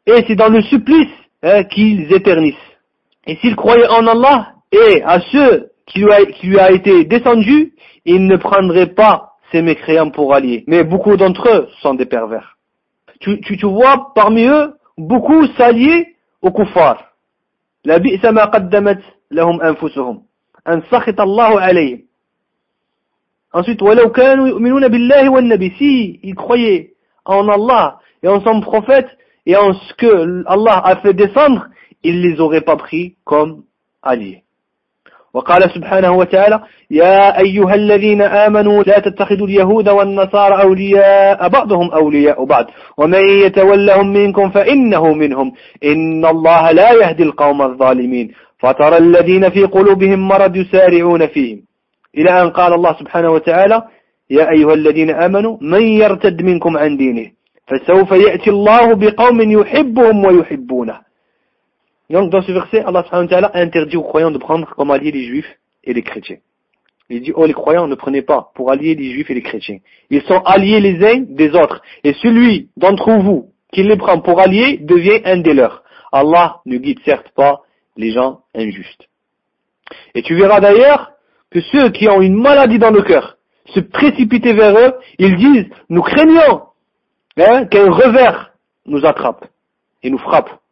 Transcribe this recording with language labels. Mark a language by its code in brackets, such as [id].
[fr] Et c'est dans le supplice qu'ils éternissent. Et s'ils croyaient en Allah et à ceux qui lui a été descendu, ils ne prendraient pas ces mécréants pour alliés. Mais beaucoup d'entre eux sont des pervers. Tu vois parmi eux beaucoup s'allier aux kuffars. [ar] La bi'sa ma qaddamat لهم أنفسهم أن سخط الله عليهم. Ensuite, ولو كانوا يؤمنون بالله والنبي. [fr] Si ils croyaient en Allah et en son prophète et en ce que Allah a fait descendre, ils les auraient pas pris comme alliés. [ar] وقال سبحانه وتعالى يا أيها الذين آمنوا لا تتخذوا اليهود والنصارى أولياء بعضهم أولياء بعض ومن يتولهم منكم فإنه منهم إن الله لا يهدي القوم الظالمين. فترى الذين في قلوبهم مرض يسارعون فيهم إلى أن قال الله سبحانه وتعالى يا أيها الذين آمنوا من يرتد منكم عن دينه فسوف يأتي الله بقوم يحبهم ويحبونه. [fr] Donc dans ce verset, Allah [ar] subhanahu wa ta'ala [fr] interdit aux croyants de prendre comme alliés les juifs et les chrétiens. Il dit, oh les croyants, ne prenez pas pour alliés les juifs et les chrétiens. Ils sont alliés les uns des autres. Et celui d'entre vous qui les prend pour alliés devient un des leurs. Allah ne guide certes pas les gens injustes. Et tu verras d'ailleurs que ceux qui ont une maladie dans le cœur se précipiter vers eux, ils disent, nous craignons qu'un revers nous attrape et nous frappe.